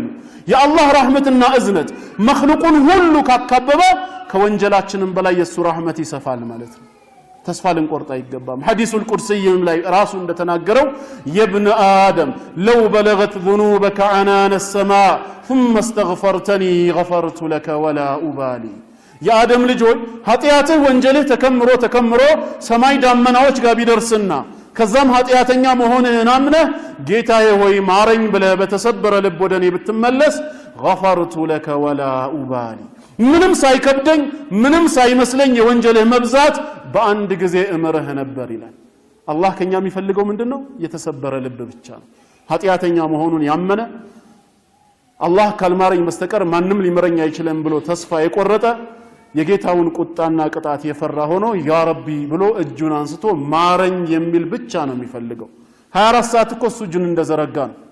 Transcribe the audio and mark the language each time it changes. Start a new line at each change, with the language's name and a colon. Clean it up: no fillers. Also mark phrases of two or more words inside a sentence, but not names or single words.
Amharic: የአላህ ረሕመትና እዝነት መኽሉቁን ሁሉ ካካበበ ከወንጀላችንም በላይ የሱ ረሕመት ይሰፋል ማለት ነው። ተስፋ ልንቆርጥ አይገባም።
Arabic: الحديث القدسي
Amharic: ላይ ራሱ እንደተናገረው
Arabic: يا ابن آدم لو بلغت ذنوبك عنان السماء ثم استغفرتني غفرت لك ولا أبالي
Amharic: የአደም ልጆች ኃጢአትህ ወንጀልህ ተከምሮ ሰማይ ዳመናዎች ጋር ቢደርስና ከዛም ኃጢአተኛ መሆንህን አምነህ ጌታዬ ሆይ ማረኝ ብለህ በተሰበረ ልብ ወደኔ ብትመለስ
Arabic: غفرت لك ولا أبالي
Amharic: ምንም ሳይከብደኝ ምንም ሳይመስለኝ የወንጀልህ መብዛት በአንድ ጊዜ እምርህ ነበር ይላል። አላህ ከኛ የሚፈልገው ምንድነው? የተሰበረ ልብ ብቻ ነው። ኃጢአተኛ መሆኑን ያመነ አላህ ካልማረኝ በስተቀር ማንም ሊመረኝ አይችልም ብሎ ተስፋ የቆረጠ የጌታውን ቁጣና ቅጣት የፈራ ሆኖ
Arabic: يا ربي
Amharic: ብሎ እጁን አንስቶ ማረኝ የሚል ብቻ ነው የሚፈልገው። 24 ሰዓት እኮ እሱ እጁን እንደዘረጋ ነው።